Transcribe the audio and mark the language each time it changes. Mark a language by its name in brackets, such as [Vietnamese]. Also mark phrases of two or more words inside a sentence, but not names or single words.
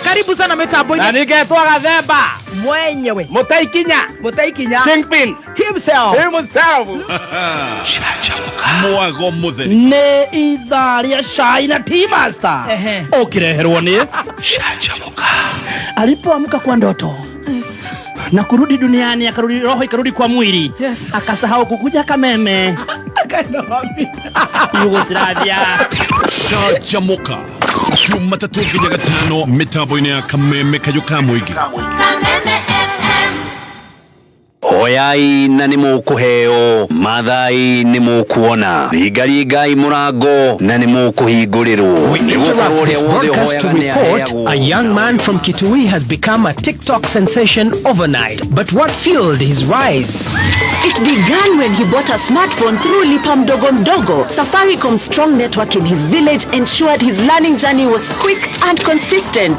[Swahili] Karibu sana mitambo-inĩ. [Kikuyu] Na ningetwa Gathemba [Swahili] mwenyewe [Kikuyu] Mutaikinya [English] Kingpin himself. [Kikuyu] Mwago mutheri Nĩ ithaa rĩa cai na Tea Master ukireherwo nĩ Canjamũka. [Swahili] Alipoamka kwa ndoto na kurudi duniani, akarudi roho ikarudi kwa mwili, akasahau kukuja Kameme, akaenda wapi? Yugoslavia. [Kikuyu] Canjamũka Jumatatu nginya Gatano mitambo-inĩ ya Kameme Kayũ ka Mũingĩ. Oyai na nimukuheo, mathai nimukuona, ringaringai murango na nimukuhingũrĩrwo. [English] We interrupt this broadcast to report a young man from Kitui has become a TikTok sensation overnight. But what fueled his rise? It began when he bought a smartphone through Lipa Mdogo Mdogo. Safaricom's strong network in his village ensured his learning journey was quick and consistent.